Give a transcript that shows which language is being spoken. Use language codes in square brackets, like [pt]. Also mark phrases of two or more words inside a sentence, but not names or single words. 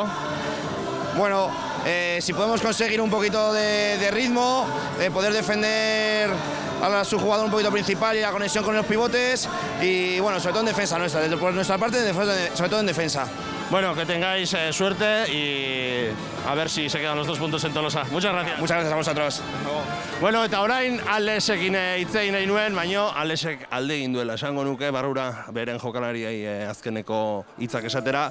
[es] Bueno, si podemos conseguir un poquito de ritmo, poder defender a su jugador un poquito principal y la conexión con los pivotes y bueno, sobre todo en defensa nuestra, por nuestra parte, sobre todo en defensa. Bueno, que tengáis suerte y a ver si se quedan los 2 puntos en Tolosa. Muchas gracias. Muchas gracias a vosotros. [eu] Bueno, eta orain Alexekin hitz egin nahi nuen, baino Alexek alde egin duela esango nuke barrura beren jokalariei azkeneko hitzak esatera.